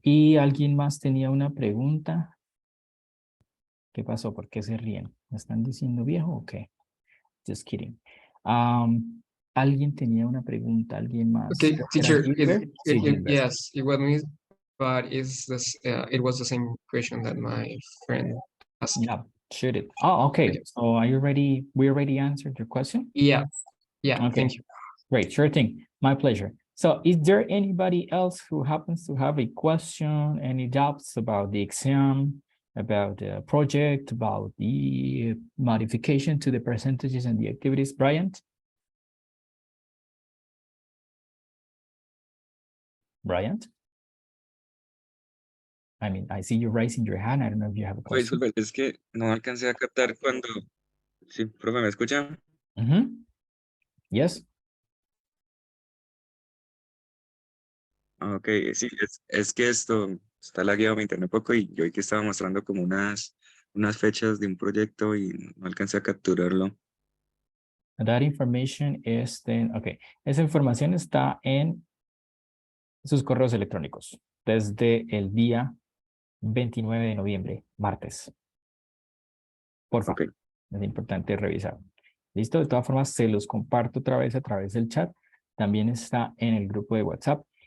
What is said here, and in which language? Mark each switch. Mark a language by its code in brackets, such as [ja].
[es] ¿Y alguien más tenía una pregunta? ¿Qué pasó? ¿Por qué se ríen? ¿Me están diciendo viejo o qué? [en] Just kidding. [es] ¿Alguien tenía una pregunta? ¿Alguien más? [en] Okay, [es] ¿Era [en] teacher, [es] Gilbert? Sí, Gilbert. [en] yes, it was me, but it was the same question that my friend asked. Yeah, shoot it. Oh, okay. Okay. So are you ready? We already answered your question? Yeah, yeah, Okay, thank you. great, sure thing. My pleasure. So is there anybody else who happens to have a question, any doubts about the exam, about the project, about the modification to the percentages and the activities? Bryant? Bryant? I mean, I see you raising your hand. I don't know if you have a [es] Pues, [en] question. [es] es que no alcancé a captar cuando... Sí, profe, ¿me escucha? [en] Yes. [es] Ah, ok, sí, es que esto está lagueado mi internet un poco y yo hoy que estaba mostrando como unas fechas de un proyecto y no alcancé a capturarlo. [en] That information is then, okay. [es] Esa información está en sus correos electrónicos desde el día 29 de noviembre, martes. Por favor, Ok, es importante revisar. ¿Listo? De todas formas, se los comparto otra vez a través del chat. También está en el grupo de WhatsApp.